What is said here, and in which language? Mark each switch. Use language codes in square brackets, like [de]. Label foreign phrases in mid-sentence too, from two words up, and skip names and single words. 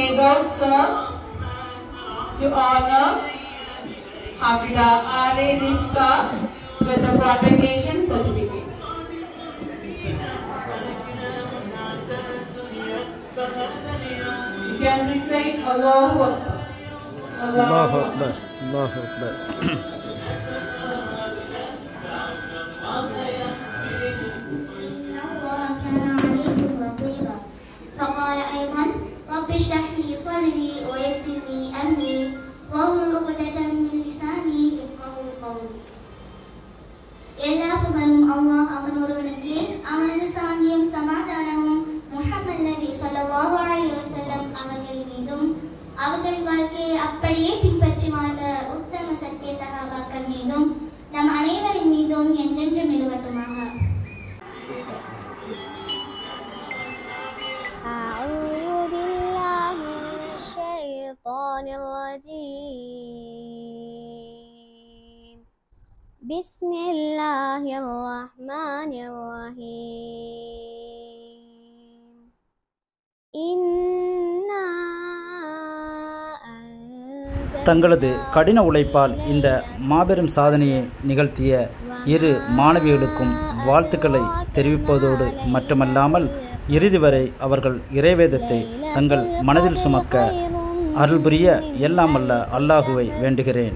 [en] Gaud sir, to honor Hafida R.A. Rifka with the convocation certificate. You can recite [ar] الله أكبر. الله أكبر. الله أكبر. فقال أيضا رب اشرح لي صدري ويسر لي أمري واحلل عقدة من لساني يفقهوا قولي. [ta] எல்லா புகழும் அல்லாஹ் அவனொருவனுக்கு, அவனது சாந்தியும் சமாதானமும் முஹம்மது நபி [ar] صلى الله عليه وسلم [ta] அவர்களின் மீதும் அவர்கள் வாழ்க்கையை அப்படியே பின்பற்றி வாழ்ந்த உத்தம சத்திய சஹாபாக்கள் மீதும் நம் அனைவரின் மீதும் என்றென்றும் நிலவட்டுமாக. [ar] أعوذ بالله من الشيطان الرجيم بسم الله الرحمن الرحيم إنا [ta] தங்களது கடின உழைப்பால் இந்த மாபெரும் சாதனையை நிகழ்த்திய இரு மாணவிகளுக்கும் வாழ்த்துக்களை தெரிவிப்பதோடு மட்டுமல்லாமல் இறுதி வரை அவர்கள் இறைவேதத்தை தங்கள் மனதில் சுமக்க அருள் புரிய எல்லாம் வல்ல அல்லாஹுவை வேண்டுகிறேன்.